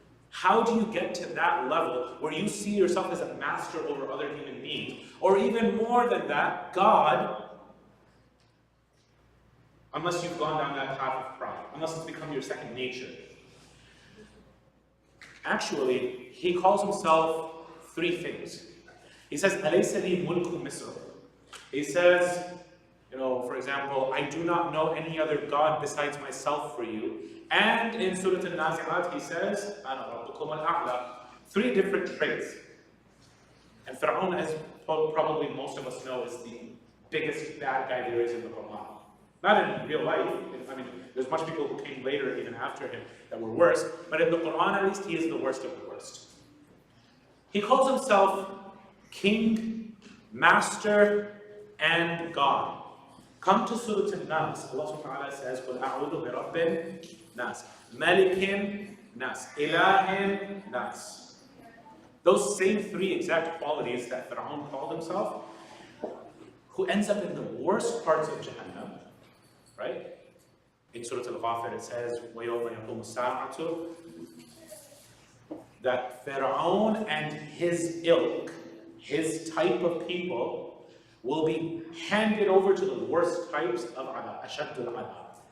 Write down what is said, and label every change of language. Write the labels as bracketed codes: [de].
[en] How do you get to that level where you see yourself as a master over other human beings? Or even more than that, God, unless you've gone down that path of pride, unless it's become your second nature. Actually, he calls himself three things. He says, [ar] أَلَيْسَ لِي مُلْكُ مِصْرَ. [en] He says, for example, I do not know any other God besides myself for you. And in Surah Al-Nazi'at, he says, [ar] أَنَا رَبُّكُمُ الْأَعْلَى. [en] Three different traits. And Fir'aun, as probably most of us know, is the biggest bad guy there is in the Quran. Not in real life. I mean, there's much people who came later, even after him, that were worse. But in the Quran, at least, he is the worst of the worst. He calls himself King, Master, and God. Come to Surah Al-Nas. Allah subhanahu wa ta'ala says, [ar] قُلْ أَعُوذُ بِرَبِّ النَّاسِ مَلِكٍ نَّاسِ إِلَهٍ نَّاسِ. [en] Those same three exact qualities that Fir'aun called himself, who ends up in the worst parts of Jahannam, right? In Surah Al-Ghafir it says, [ar] وَيَوْمَ يَقُومُ السَّاعَةُ, [en] that Fir'aun and his ilk, his type of people, will be handed over to the worst types of adab, [ar] ashaddul adab.